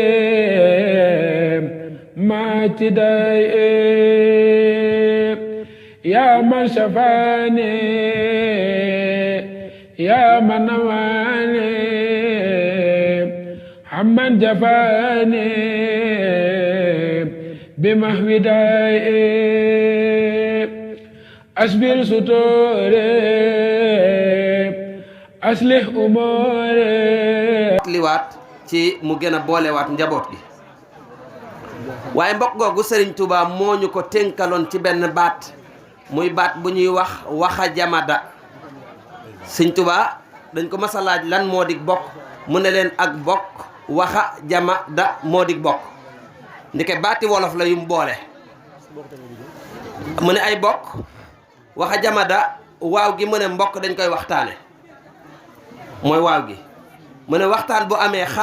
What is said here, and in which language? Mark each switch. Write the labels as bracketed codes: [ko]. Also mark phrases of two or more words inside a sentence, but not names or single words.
[ar] مع اهتداء يا من شفاني يا من نواني عمن جفاني بمحو دائي أصبر ستوري أصلح أموري [wo] liwaat ci mu gën a boolewaat njaboot gi waaye mbokk googu Serigne Touba moo ñu ko tënkaloon ci benn baat muy baat bu ñuy wax waxa jamada Serigne Touba dañ ko mas a laaj lan moo dig bokk mu ne leen ak bokk waxa jamada moo dig bokk ndeke baati wolof la yum boole mu ne ay bokk waxa jamada waaw gi mu ne mbokk dañ koy waxtaane mooy waaw gi mu ne waxtaan bu amee xaa